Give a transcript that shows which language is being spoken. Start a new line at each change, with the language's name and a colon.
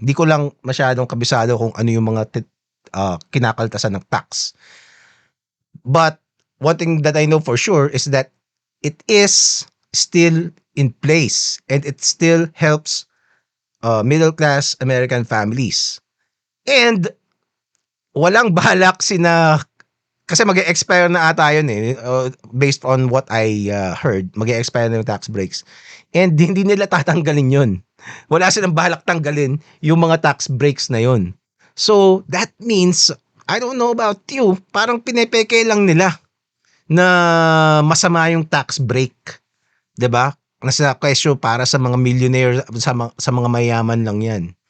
Filipino: Hindi ko lang masyadong kabisado kung ano yung mga kinakaltasan ng tax.
English: But one thing that I know for sure is that it is still in place and it still helps middle class American families.
Filipino: And walang balak kasi mag-expire na ata yun eh,
English: based on what I heard,
Filipino: mag-expire na yung tax breaks. And hindi nila tatanggalin yun. Wala silang balak tanggalin yung mga tax breaks na yun.
English: So, that means, I don't know about you,
Filipino: parang pinepeke lang nila na masama yung
English: tax break.
Filipino: 'Di ba? Nasa question para sa mga millionaire, sa mga mayaman lang yan.